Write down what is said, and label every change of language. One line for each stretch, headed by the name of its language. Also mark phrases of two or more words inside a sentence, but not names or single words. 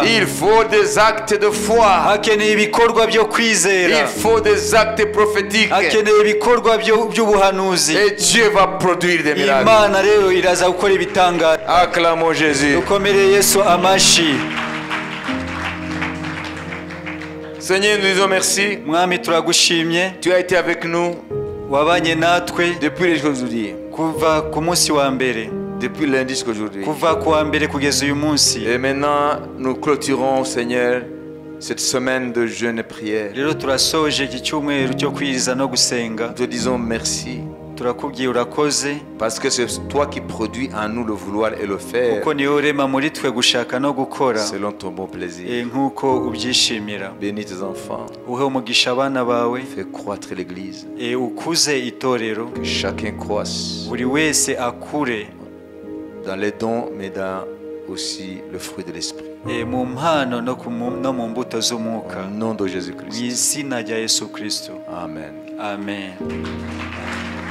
French: Il faut des actes de foi.
Kinyarwanda: hakeneye ibikorwa byo
French: Il
Kinyarwanda: kwizera,
French: faut des actes prophétiques.
Kinyarwanda: hakeneye ibikorwa by'ubuhanuzi.
French: Et Dieu va produire des miracles.
Kinyarwanda: Imana rero iraza gukora ibitangaza.
French: Acclamons Jésus.
Kinyarwanda: dukomere Yesu amashi.
French: Seigneur, nous disons merci.
Kinyarwanda: mwami turagushimye,
French: Tu as été avec nous
Kinyarwanda: wabanye natwe
French: depuis les jours d'aujourd'hui.
Kinyarwanda: kuva ku munsi wa mbere,
French: Depuis lundi jusqu'à aujourd'hui.
Kinyarwanda: kuva ku wa mbere kugeza uyu munsi.
French: Et maintenant, nous clôturons, Seigneur, cette semaine de jeûne et prière.
Kinyarwanda: rero turasoje iki cyumweru cyo kwiriza no gusenga.
French: Nous te disons merci
Kinyarwanda: turakubwiye urakoze,
French: parce que c'est toi qui produis en nous le vouloir et le faire
Kinyarwanda: kuko niwe urema muri twe gushaka no gukora
French: selon ton bon plaisir.
Kinyarwanda: nk'uko ubyishimira.
French: Bénis tes enfants.
Kinyarwanda: uhe umugisha abana bawe,
French: Fais croître l'Église.
Kinyarwanda: ukuze itorero,
French: Que chacun croisse
Kinyarwanda: buri wese akure
French: dans les dons, mais dans aussi le fruit de l'Esprit.
Kinyarwanda: mu mpano no mu mbuto z'umwuka,
French: Au nom de
Kinyarwanda: mu
French: Jésus-Christ.
Kinyarwanda: izina rya Yesu Kristo.
French: Amen.
Kinyarwanda: amen.